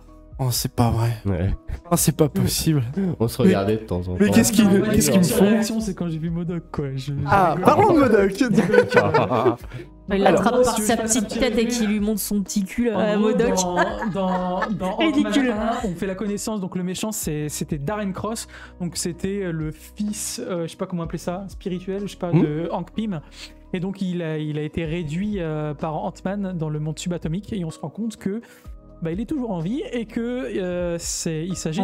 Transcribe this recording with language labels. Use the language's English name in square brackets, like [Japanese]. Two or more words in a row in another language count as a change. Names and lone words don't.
[French] Oh c'est pas vrai. Ouais. Oh c'est pas possible. On se regardait de temps en temps. mais qu'est-ce qu'ils- Non, moi, qu'est-ce la qu'ils me seule font réaction, c'est quand j'ai vu Modoc quoi. Ah rigole. parlons de Modoc. Il Alors, l'attrape moi, par si je sa passe un petite petit tête et revue- qui lui montre son petit cul En à gros, Modoc. dans Ridicule. Ant-Man 1, on fait la connaissance, donc le méchant c'était Darren Cross, donc c'était le fils, je sais pas comment appeler ça, spirituel, je sais pas, de Hank Pym. Et donc il a été réduit par Ant-Man dans le monde subatomique et on se rend compte que bah, il est toujours en vie et que il s'agit de